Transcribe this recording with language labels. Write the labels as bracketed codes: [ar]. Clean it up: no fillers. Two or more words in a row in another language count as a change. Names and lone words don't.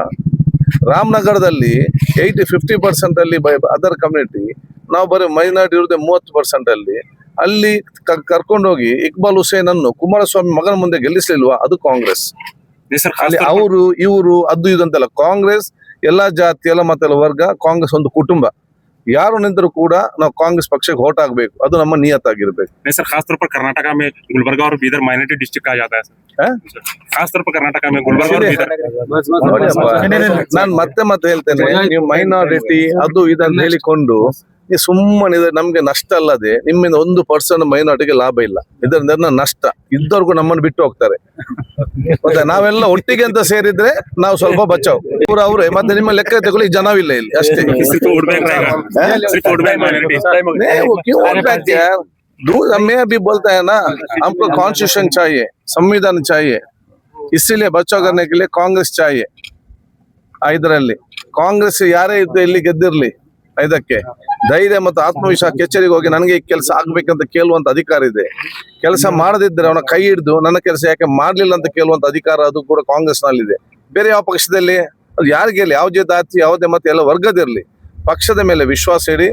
[kn] ರಾಮನಗರದಲ್ಲಿ 50% ಅಲ್ಲಿ [en] other community, [kn] ನಾವು ಬರೀ ಮೈನಾರಿಟಿ ಇರುವುದೇ 30% ಅಲ್ಲಿ ಕರ್ಕೊಂಡೋಗಿ ಇಕ್ಬಾಲ್ ಹುಸೇನ್ ಅನ್ನು ಕುಮಾರಸ್ವಾಮಿ ಮಗನ ಮುಂದೆ ಗೆಲ್ಲಿಸಲಿಲ್ವಾ? ಅದು ಕಾಂಗ್ರೆಸ್. ಅಲ್ಲಿ ಅವರು ಇವರು ಅದು ಇದು ಅಂತಲ್ಲ, ಕಾಂಗ್ರೆಸ್ ಎಲ್ಲಾ ಜಾತಿ ಎಲ್ಲ ಮತ್ತೆಲ್ಲ ವರ್ಗ, ಕಾಂಗ್ರೆಸ್ ಒಂದು ಕುಟುಂಬ. ಯಾರು ನಿಂತರೂ ಕೂಡ ನಾವು ಕಾಂಗ್ರೆಸ್ ಪಕ್ಷಕ್ಕೆ ವೋಟ್ ಆಗಬೇಕು, ಅದು ನಮ್ಮ ನಿಯತ್ತಾಗಿರ್ಬೇಕು. [hi] सर खास तौर पर कर्नाटक में गुलबर्गा और बीदर [en] minority district [hi] कहा जाता है सर. खास तौर पर कर्नाटक में गुलबर्गा और बीदर. [kn] ನಾನು ಮತ್ತೆ ಹೇಳ್ತೇನೆ, ನೀವು ಮೈನಾರಿಟಿ ಅದು ಇದನ್ನು ಹೇಳಿಕೊಂಡು ಸುಮ್ಮನೆ ನಮ್ಗೆ ನಷ್ಟ ಅಲ್ಲದೆ ನಿಮ್ಮಿಂದ 1% ಮೈನಾರಿಟಿಗೆ ಲಾಭ ಇಲ್ಲ. ಇದರಿಂದ ನಷ್ಟ. ಇದ್ದವ್ರಿಗೂ ನಮ್ಮನ್ನು ಬಿಟ್ಟು ಹೋಗ್ತಾರೆ. ಮತ್ತೆ ನಾವೆಲ್ಲ ಒಟ್ಟಿಗೆ ಅಂತ ಸೇರಿದ್ರೆ ನಾವು ಸ್ವಲ್ಪ ಬಚಾವ್. ಅವ್ರೆ ಮತ್ತೆ ನಿಮ್ಮ ಲೆಕ್ಕ ತಗೊಳ್ಳಿ, ಜನವಿಲ್ಲ ಇಲ್ಲಿ ಅಷ್ಟೇ. [hi] हमें अभी बोलता है ना, हमको कॉन्स्टिट्यूशन चाहिए, संविधान चाहिए, इसीलिए बचाव करने के लिए कांग्रेस चाहिए. [kn] ಇದರಲ್ಲಿ ಕಾಂಗ್ರೆಸ್ ಯಾರೇ ಇದ್ದು ಇಲ್ಲಿ ಗೆದ್ದಿರ್ಲಿ, ಇದಕ್ಕೆ ಧೈರ್ಯ ಮತ್ತು ಆತ್ಮವಿಶ್ವಾಸ ಕಚೇರಿಗೆ ಹೋಗಿ ನನಗೆ ಈ ಕೆಲಸ ಆಗ್ಬೇಕಂತ ಕೇಳುವಂತ ಅಧಿಕಾರ ಇದೆ. ಕೆಲಸ ಮಾಡದಿದ್ರೆ ಅವನ ಕೈ ಹಿಡಿದು ನನ್ನ ಕೆಲಸ ಯಾಕೆ ಮಾಡ್ಲಿಲ್ಲ ಅಂತ ಕೇಳುವಂತ ಅಧಿಕಾರ ಅದು ಕೂಡ ಕಾಂಗ್ರೆಸ್ ನಲ್ಲಿದೆ. ಬೇರೆ ಯಾವ ಪಕ್ಷದಲ್ಲಿ ಅದು ಯಾರಿಗೆ ಯಾವ ಜಾತಿ ಯಾವುದೇ ಮತ್ತೆ ಎಲ್ಲ ವರ್ಗದಿರಲಿ, ಪಕ್ಷದ ಮೇಲೆ ವಿಶ್ವಾಸ ಇಡಿ.